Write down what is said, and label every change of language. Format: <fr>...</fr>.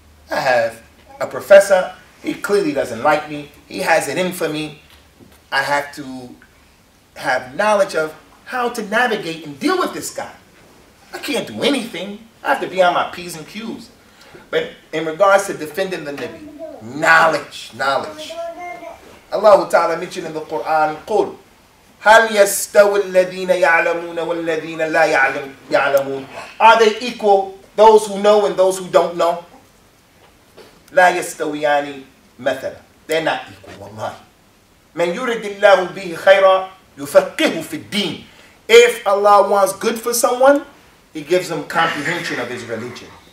<en>I have a professor. He clearly doesn't like me. He has it in for me. I have to have knowledge of how to navigate and deal with this guy. I can't do anything. I have to be on my P's and Q's. But in regards to defending the Nabi, knowledge. Allah Ta'ala mentioned in the Quran,</en> <ar>قُلْ هَلْ يَسْتَوِ الَّذِينَ يَعْلَمُونَ وَالَّذِينَ لَا يَعْلَمُونَ.</ar> <en>Are they equal, those who know and those who don't know?</en> <ar>لَا يَسْتَوِيَانِ مَثَلًا.</ar> <en>They're not equal, wallahi.</en> <ar>مَنْ يُرِدِ اللَّهُ بِهِ خَيْرًا يُفَقِّهُ فِي الدِّينِ.</ar> <en>If Allah wants good for someone, He gives them comprehension of his religion.</en>